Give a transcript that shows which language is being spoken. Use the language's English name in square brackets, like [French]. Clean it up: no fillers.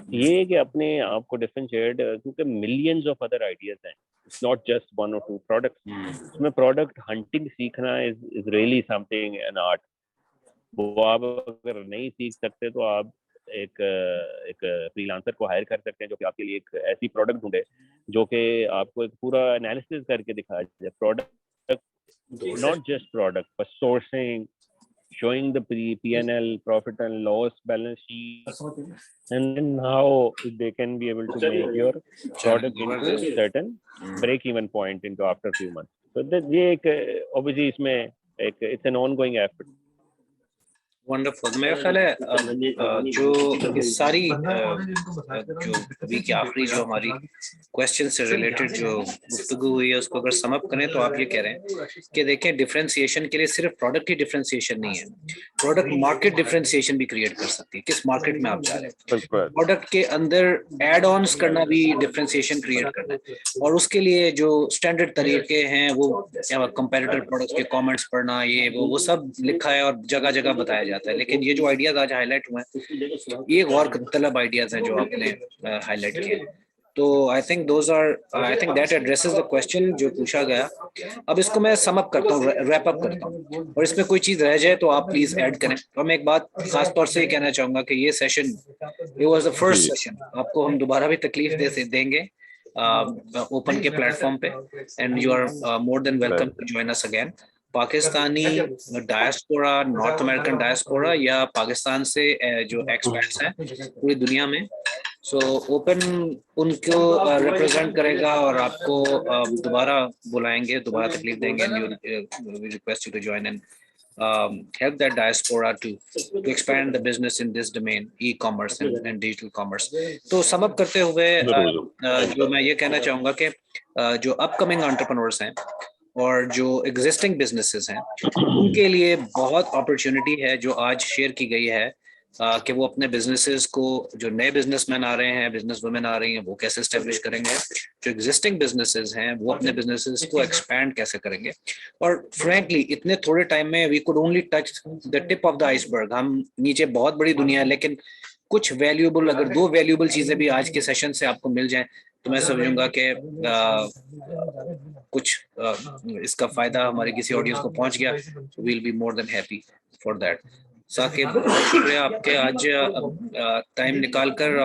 [Urdu] یہ کہ اپنے آپ کو ڈفرینشیٹ, کیونکہ [English] millions of other ideas [Urdu] ہیں, [English] It's not just 1 or 2 products. [Urdu] اس میں پروڈکٹ ہنٹنگ سیکھنا [English] Is really something an art. [Urdu] وہ آپ اگر نہیں سیکھ سکتے تو آپ ایک فری لانسر کو ہائر کر سکتے ہیں جو کہ آپ کے لیے ایک ایسی پروڈکٹ ڈھونڈے جو کہ آپ کو ایک پورا انالیسس کر کے دکھائے جائے. [English] Product, not just product, but sourcing, showing the P&L, profit and loss balance sheet, and then how they can be able to make your product into a certain break-even point into after few months. So that [Urdu] یہ ایک [English] obviously [Urdu] اس میں ایک [English] it's an ongoing effort. Wonderful. [Urdu] میرا خیال ہے جو اس ساری جو ابھی کی آخری جو ہماری کوشچن سے ریلیٹڈ جو گفتگو ہوئی ہے اس کو اگر سم اپ کریں تو آپ یہ کہہ رہے ہیں کہ دیکھیں ڈفرینسیشن کے لیے صرف پروڈکٹ کی ڈفرینسیشن نہیں ہے, پروڈکٹ مارکیٹ ڈفرینسیشن بھی کریٹ کر سکتی ہے. کس مارکیٹ میں آپ جا رہے ہیں, پروڈکٹ کے اندر ایڈ آنس کرنا بھی ڈفرینسیشن کریٹ کرنا ہے, اور اس کے لیے جو اسٹینڈرڈ طریقے ہیں وہ کمپیریٹر پروڈکٹس کے کامنٹس پڑھنا, یہ وہ سب لکھا ہے اور جگہ جگہ بتایا جاتا ہے. لیکن یہ جو آئیڈیاز آج ہائی لائٹ ہوئے ہیں یہ غور طلب آئیڈیاز ہیں جو آپ نے ہائی لائٹ کیے. [English] تو I think that addresses the question [Urdu] جو پوچھا گیا. اب اس کو میں سم اپ کرتا ہوں, ریپ اپ کرتا ہوں, اور اس میں کوئی چیز رہ جائے تو آپ پلیز ایڈ کریں. اور میں ایک بات خاص طور سے یہ کہنا چاہوں گا کہ یہ session [English] it was the first session. [Urdu] آپ کو ہم دوبارہ بھی تکلیف دیں گے اوپن کے پلیٹ فارم پہ, [English] And you are more than welcome to join us again. [Urdu] Pakistani diaspora, north American diaspora یا پاکستان سے جو ایکسپیٹس ہیں پوری دنیا میں, سو اوپن ان کو ریپرزینٹ کرے گا اور آپ کو دوبارہ بلائیں گے, دوبارہ تکلیف دیں گے. [English] Request you to join and help that diaspora to expand the business in this domain, e-commerce and digital commerce. [Urdu] تو سم اپ کرتے ہوئے جو میں یہ کہنا چاہوں گا کہ جو اپ کمنگ انٹرپرنورس ہیں اور جو ایگزسٹنگ بزنسز ہیں ان کے لیے بہت اپرچونٹی ہے جو آج شیئر کی گئی ہے کہ وہ اپنے بزنسز کو, جو نئے بزنس مین آ رہے ہیں, بزنس وومن آ رہی ہیں, وہ کیسے اسٹیبلش کریں گے, جو ایگزسٹنگ بزنسز ہیں وہ اپنے بزنسز کو ایکسپینڈ کیسے کریں گے. [English] اور فرینکلی [Urdu] اتنے تھوڑے ٹائم میں [English] We could only touch the tip of the iceberg. [Urdu] ہم نیچے بہت بڑی دنیا ہے, لیکن کچھ ویلیوبل, اگر 2 ویلیوبل چیزیں بھی آج کے سیشن سے آپ کو مل جائیں تو میں سمجھوں گا کہ کچھ اس کا فائدہ ہمارے کسی آڈینس کو پہنچ گیا. [English] Will be more than happy for that. [Urdu] Saqib, بہت شکریہ آپ کے آج ٹائم نکال کر.